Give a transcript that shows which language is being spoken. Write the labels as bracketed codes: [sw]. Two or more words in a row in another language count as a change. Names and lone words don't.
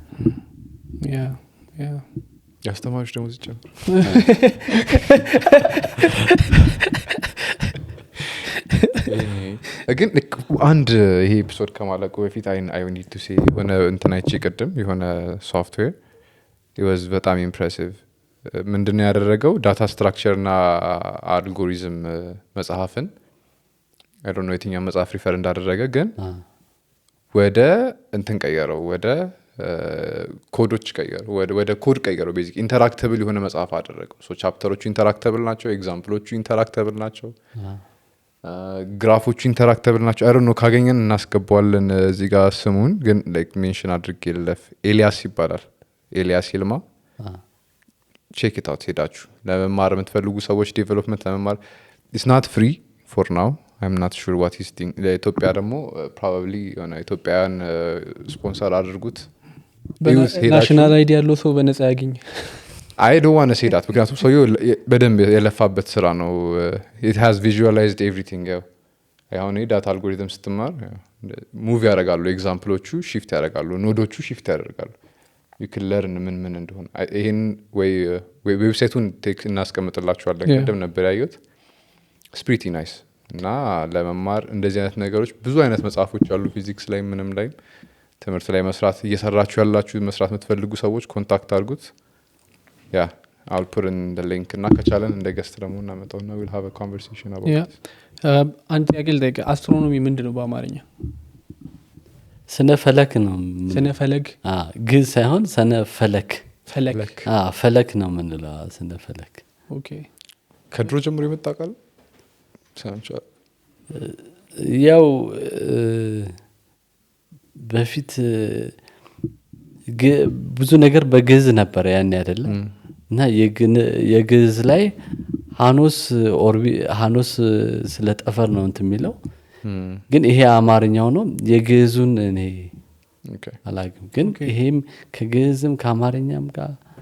[am] ያስተማሪዎች ደግሞ ዝጨምር ግን አንድ ይሄ ኤፒሶድ ከማለቁ በፊት [en] I need to say [am] የሆነ እንትን አይቼ ቅድም የሆነ ሶፍትዌር [en] it was [am] በጣም ኢምፕሬሲቭ። ምንድነው ያደረገው? [en] data structure [am] እና አልጎሪዝም መጽሐፍን [en] I don't know [am] የትኛው መጽሐፍ ሪፈር እንዳደረገ ግን ወደ እንትን ቀየረው፣ ወደ ኮዶች ቀየረው፣ ወደ ኮድ ቀየረው። [en] basic interactable [am] የሆነ መጽሐፍ አደረገው። ሶ ቻፕተሮቹ ኢንተራክተብል ናቸው፣ ኤግዛምፕሎቹ ኢንተራክተብል ናቸው፣ ግራፎቹ ኢንተራክተብል ናቸው። [en] I don't know [am] ካገኘን እናስገባዋለን እዚህ ጋር ስሙን ግን [en] like mention [am] አድርጌ ልለፍ። ኤልያስ ይባላል፣ ኤልያስ ይልማ። [en] check it out [am] ሄዳችሁ ለመማር የምትፈልጉ ሰዎች ዴቨሎፕመንት ለመማር [en] it's not free for now I'm not sure what he's thinking። [am] ለኢትዮጵያ ደግሞ probably የሆነ ኢትዮጵያውያን ስፖንሰር አድርጉት። [en] national ID [am] ያለው ሰው በነፃ ያገኝ። [en] I don't want to say that [am] ምክንያቱም ሰውየው በደንብ የለፋበት ስራ ነው። [en] it has visualized everything። [am] አሁን [en] data algorithm [am] ስትማር ሙቭ ያደርጋሉ፣ ኤግዛምፕሎቹ ሺፍት ያደርጋሉ፣ ኖዶቹ ሺፍት ያደርጋሉ። [en] you can learn [am] ምን እንደሆነ ይሄን ወይ ዌብሳይቱን እናስቀምጥላችኋለን። ቅድም ነበር ያየሁት። [en] it's pretty nice [am] እና ለመማር እንደዚህ አይነት ነገሮች ብዙ አይነት መጽሐፎች አሉ። ፊዚክስ ላይ ምንም ላይ ትምህርት ላይ መስራት እየሰራችሁ ያላችሁ መስራት የምትፈልጉ ሰዎች ኮንታክት አድርጉት። ያ [en] I'll put in the link [am] እና ከቻለን እንደ ገስት ደግሞ እናመጣውና [en] we'll have a conversation about it። [am] አንተ ያገል ደግ አስትሮኖሚ ምንድነው በአማርኛ? ስነ ፈለክ ነው። ስነ ፈለክ ግን ሳይሆን ስነ ፈለክ ፈለክ ፈለክ ነው የምንለው። ስነ ፈለክ ኦኬ። ከድሮ ጀምሮ የመጣ ቃል ያው በፊት ብዙ ነገር በግዕዝ ነበር ያን አይደለም እና የግዕዝ ላይ ሃኖስ ስለ ጠፈር ነው እንትን የሚለው ግን ይሄ አማርኛው ነው። የግዕዙን እኔ አላውቅም፣ ግን ይሄም ከግዕዝም ከአማርኛም ጋር